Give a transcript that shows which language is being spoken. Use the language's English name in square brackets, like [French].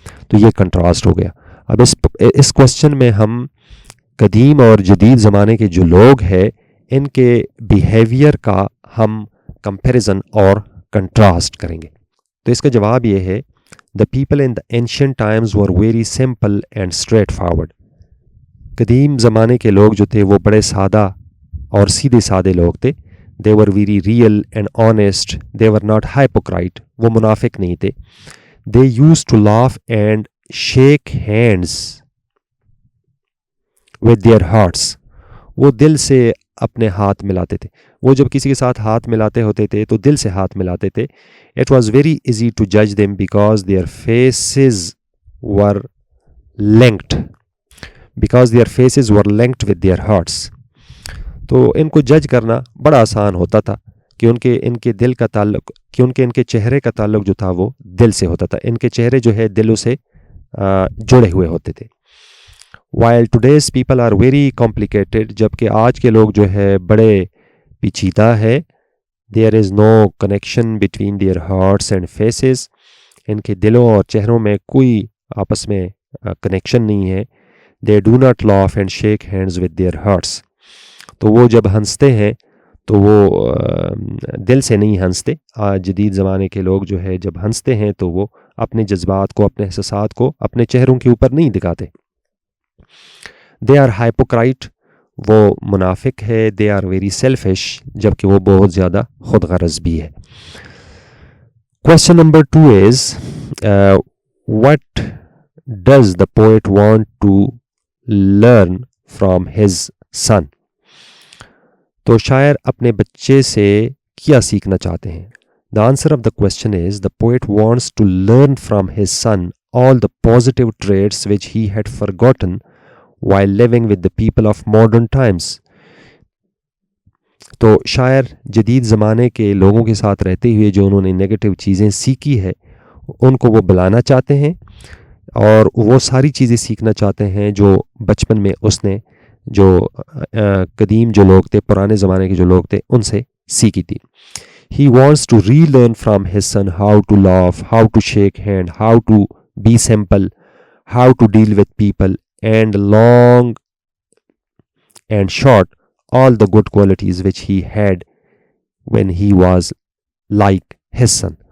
[Urdu] تو یہ کنٹراسٹ ہو گیا. اب اس کوشچن میں ہم قدیم اور جدید زمانے کے جو لوگ ہیں ان کے بیہیویئر کا ہم کمپیریزن اور کنٹراسٹ کریں گے. تو اس کا جواب یہ ہے، [English] The people in the ancient times were very simple and straightforward. [Urdu] قدیم زمانے کے لوگ جو تھے وہ بڑے سادہ اور سیدھے سادے لوگ تھے. [English] they were very real and honest, they were not hypocrite, [Urdu] وہ منافق نہیں تھے. [English] They used to laugh and shake hands with their hearts. [Urdu] وہ دل سے اپنے ہاتھ ملاتے تھے. وہ جب کسی کے ساتھ ہاتھ ملاتے ہوتے تھے تو دل سے ہاتھ ملاتے تھے. [English] It was very easy to judge them because their faces were linked. Because their faces were linked with their hearts. [Urdu] تو ان کو جج کرنا بڑا آسان ہوتا تھا کہ ان کے دل کا تعلق، کہ ان کے چہرے کا تعلق جو تھا وہ دل سے ہوتا تھا. ان کے چہرے جو ہے دلوں سے جڑے ہوئے ہوتے تھے. [English] While today's people are very complicated, [Urdu] جبکہ آج کے لوگ جو ہے بڑے پیچیدہ ہے. [English] There is no connection between their hearts and faces. [Urdu] ان کے دلوں اور چہروں میں کوئی آپس میں کنیکشن نہیں ہے. [English] They do not laugh and shake hands with their hearts. [Urdu] تو وہ جب ہنستے ہیں تو وہ دل سے نہیں ہنستے. جدید زمانے کے لوگ جو ہے جب ہنستے ہیں تو وہ اپنے جذبات کو، اپنے احساسات کو اپنے چہروں کے اوپر نہیں دکھاتے. [English] They are hypocrite. [Urdu] وہ منافق ہے. [English] They are very selfish. [Urdu] جبکہ وہ بہت زیادہ خود غرض بھی ہے. [English] Question number 2 is what does the poet want to learn from his son? [Urdu] تو شاعر اپنے بچے سے کیا سیکھنا چاہتے ہیں؟ [English] The answer of the question is the poet wants to learn from his son all the positive traits which he had forgotten while living with the people of modern times. [Urdu] تو شاعر جدید زمانے کے لوگوں کے ساتھ رہتے ہوئے جو انہوں نے نیگیٹو چیزیں سیکھی ہے ان کو وہ بلانا چاہتے ہیں، اور وہ ساری چیزیں سیکھنا چاہتے ہیں جو بچپن میں اس نے جو قدیم جو لوگ تھے، پرانے زمانے کے جو لوگ تھے، ان سے سیکھی تھی. [English] He wants to relearn from his son how to laugh, how to shake hand, how to be simple, how to deal with people, and long and short, all the good qualities which he had when he was like his son.